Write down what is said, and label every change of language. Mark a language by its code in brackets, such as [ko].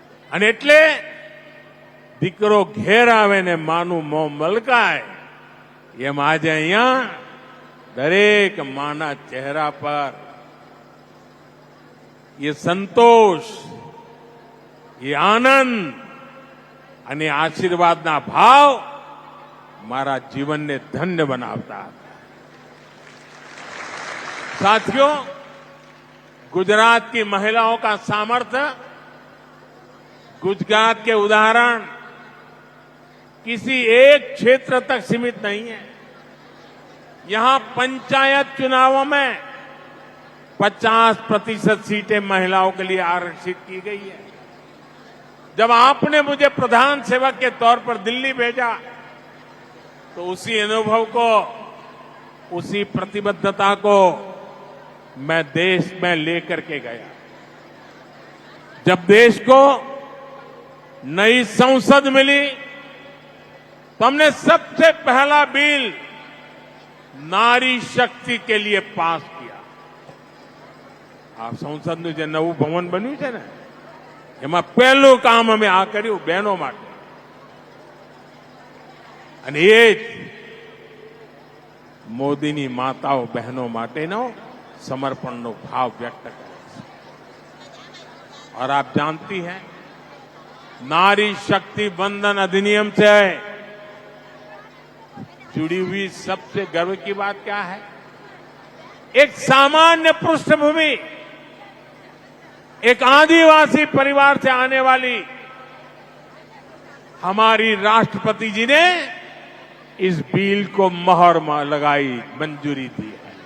[gu] અને એટલે દીકરો ઘેર આવે ને માનું મોં મલકાય, એમ આજે અહીંયા દરેક માના ચહેરા પર [hi] ये संतोष, ये आनंद [gu] અને આશીર્વાદના ભાવ મારા જીવનને ધન્ય બનાવતા હતા. [hi] साथियों, गुजरात की महिलाओं का सामर्थ्य, गुजरात के उदाहरण किसी एक क्षेत्र तक सीमित नहीं है. यहां पंचायत चुनावों में 50% सीटें महिलाओं के लिए आरक्षित की गई है. जब आपने मुझे प्रधान सेवक के तौर पर दिल्ली भेजा तो उसी अनुभव को, उसी प्रतिबद्धता को मैं देश में लेकर के गया. जब देश को नई संसद मिली तो हमने सबसे पहला बिल नारी शक्ति के लिए पास किया. [gu] आप संसदનું જે નવું ભવન બન્યું છે ને, એમાં પહેલું કામ અમે આ કર્યું બહેનો માટે. અને એ જ મોદીની માતાઓ બહેનો માટેનો समर्पणનો [hi] भाव व्यक्त [gu] કરે છે. [hi] और आप जानती हैं, नारी शक्ति बंधन अधिनियम से जुड़ी हुई सबसे गर्व की बात क्या है? एक सामान्य पृष्ठभूमि, एक आदिवासी परिवार से आने वाली हमारी राष्ट्रपति जी ने इस बिल को मोहर लगाई, मंजूरी दी है.